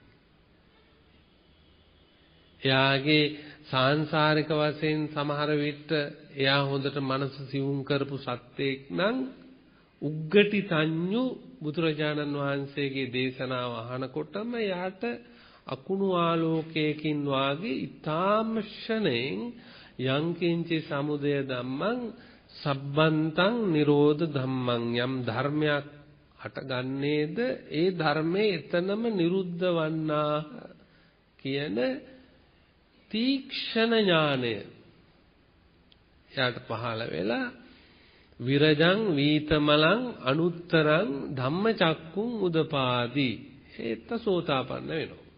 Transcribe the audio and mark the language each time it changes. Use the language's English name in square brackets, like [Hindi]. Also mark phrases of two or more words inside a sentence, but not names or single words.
[Sinhala] එයාගේ සාංශාරික වශයෙන් සමහර විට එයා හොඳට මනස සියුම් කරපු සත්‍යයක් නම් උග්ගටි තඤ්ඤු බුදුරජාණන් වහන්සේගේ දේශනාව අහනකොටම යාට අකුණු ආලෝකයකින් වාගේ ඊ타ම ෂණයෙන් [Pali] යංකින්චි සමුදය ධම්මං සබ්බන්තං නිරෝධ ධම්මං [Sinhala] යම් ධර්මයක් හටගන්නේද ඒ ධර්මයේ එතනම නිරුද්ධ වන්නා කියන තීක්ෂණ ඥානය යාට පහළ වෙලා [Pali] විරජං වීතමලං අනුත්තරං ධම්මචක්කුං උදපාදී [Sinhala] ඒත් සෝතාපන්න වෙනවා.